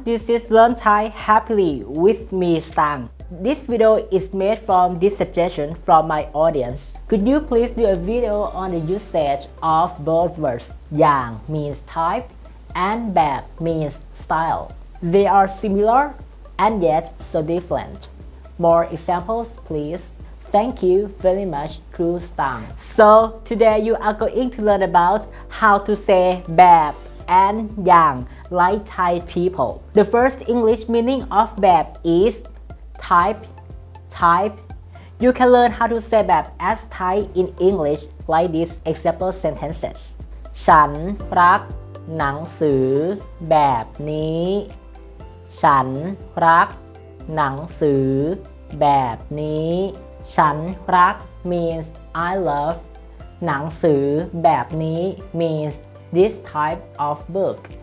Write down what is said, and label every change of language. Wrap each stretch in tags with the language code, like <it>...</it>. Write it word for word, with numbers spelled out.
<en>This is Learn Thai Happily with me, Stang. This video is made from this suggestion from my audience. Could you please do a video on the usage of both words? อย่าง means type and แบบ means style. They are similar and yet so different. More examples, please. Thank you very much, Crew Stang. So today you are going to learn about how to say แบบ and อย่าง like Thai people. The first English meaning of แบบ is type type. You can learn how to say แบบ as Thai in English like these example sentences.</en> <th>ฉันรักหนังสือแบบนี้ ฉันรักหนังสือแบบนี้ ฉันรัก</th> <en>means I love.</en> <th>หนังสือแบบนี้</th> <en>means this type of book.</en>